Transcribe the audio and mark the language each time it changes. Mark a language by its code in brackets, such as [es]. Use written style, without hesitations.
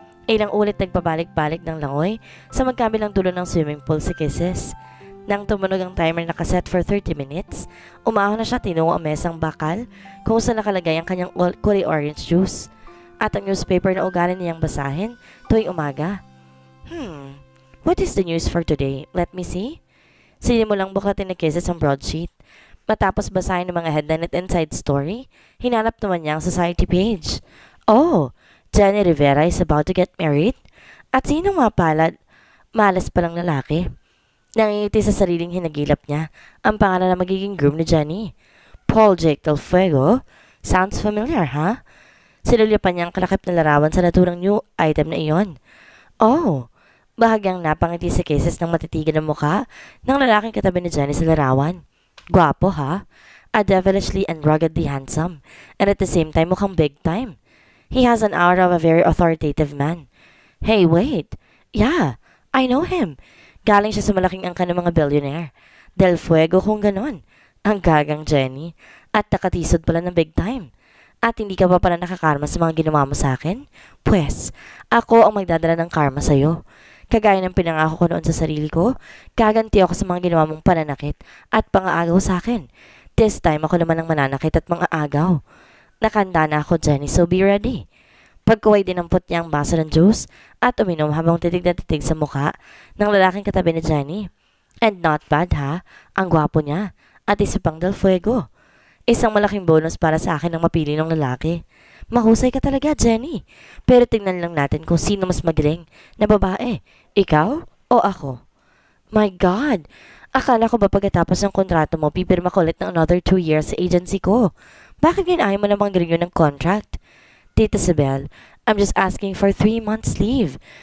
[tl] Ilang ulit nagpabalik-balik ng langoy sa magkabilang dulo ng swimming pool si Kisses. Nang tumunog ang timer na nakaset for 30 minutes, umahon na siya tinungo ang mesang bakal kung saan nakalagay ang kanyang kulay orange juice at ang newspaper na ugali niyang basahin tuwing umaga. [en] What is the news for today? Let me see. [tl] Sinimulang buklatin ni Kisses ang broadsheet. Matapos basahin ng mga headline at inside story, hinanap naman niya ang society page. [en] Oh, Jenny Rivera is about to get married? [tl] At sinong mapalad? Malas palang lalaki. Nangingiti sa sariling hinagilap niya ang pangalan na magiging groom ni Jenny. [en] Paul Jake Del Fuego? Sounds familiar, ha? [tl] Sinulyapan niya ang kalakip na larawan sa naturang new item na iyon. Oh, bahagyang napangiti si Kisses ng matitigan ng mukha ng lalaking katabi ni Jenny sa larawan. Gwapo, ha? [en] Devilishly and ruggedly handsome, and at the same time [tl] mukhang big time. [en] He has an aura of a very authoritative man. Hey, wait. Yeah, I know him. [tl] Galing siya sa malaking angka ng mga billionaire. Del Fuego kung ganon. Ang gagang Jenny. At nakatisod pala ng big time. At hindi ka pa pala nakakarma sa mga ginawa mo sa akin? Pwes, ako ang magdadala ng karma sa'yo. Kagaya ng pinangako ko noon sa sarili ko, gaganti ako sa mga ginawa mong pananakit at pangaagaw sa akin. [en] This time [tl] ako naman ang mananakit at mangaagaw. Nakanda na ako, Jenny, [en] so be ready. [tl] Pagkaway dinampot niya ang baso ng juice at uminom habang titig na titig sa mukha ng lalaking katabi ni Jenny. [en] And not bad, ha? [tl] Ang gwapo niya. At isa pang Del Fuego. Isang malaking bonus para sa akin ang mapili ng lalaki. Mahusay ka talaga, Jenny. Pero tingnan lang natin kung sino mas magaling na babae. Ikaw o ako? [en] My God! [tl] Akala ko ba pagkatapos ng kontrato mo, pipirma ko ulit ng [en] another 2 years [tl] sa agency ko? Bakit ayaw mo namang renew ng contract? [en] Tita Sibel, I'm just asking for 3 months leave.